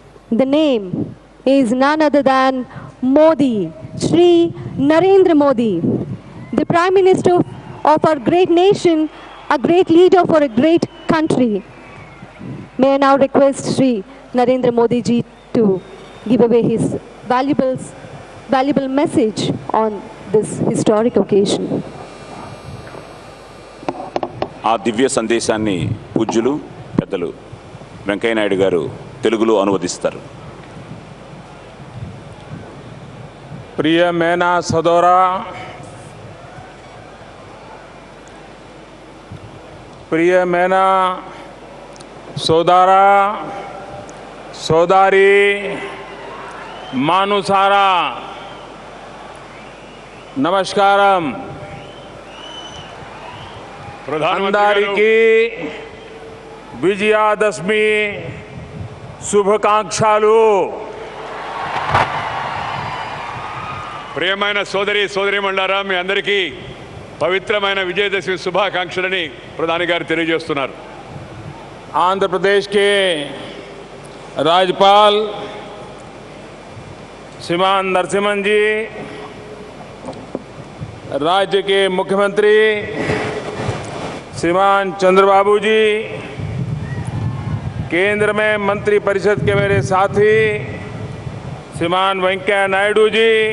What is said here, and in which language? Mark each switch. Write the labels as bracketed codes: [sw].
[en] The name is none other than Modi, Shri Narendra Modi, the Prime Minister of our great nation, a great leader for a great country. May I now request Shri Narendra Modi ji to give away his valuable message on this historic occasion. [te] ఆ దివ్య సందేశాన్ని పూజ్యులు పెద్దలు వెంకయ్య నాయుడు గారు తెలుగులో అనువదిస్తారు. प्रिय मैना सदोरा, प्रिय मैना सोदारा, सोदारी, मानुसारा, नमस्कारम. అందరికీ విజయాదశమి శుభాకాంక్షలు. ప్రియమైన సోదరీమణులారా, మీ అందరికీ పవిత్రమైన విజయదశమి శుభాకాంక్షలని ప్రధాని గారు తెలియజేస్తున్నారు. [hi] आंध्र प्रदेश के राज्यपाल श्रीमान नरसिम्हन जी, राज्य के मुख्यमंत्री श्रीमान चंद्रबाबू जी, केंद्र में मंत्री परिषद के मेरे साथी श्रीमान वेंकैया नायडू जी,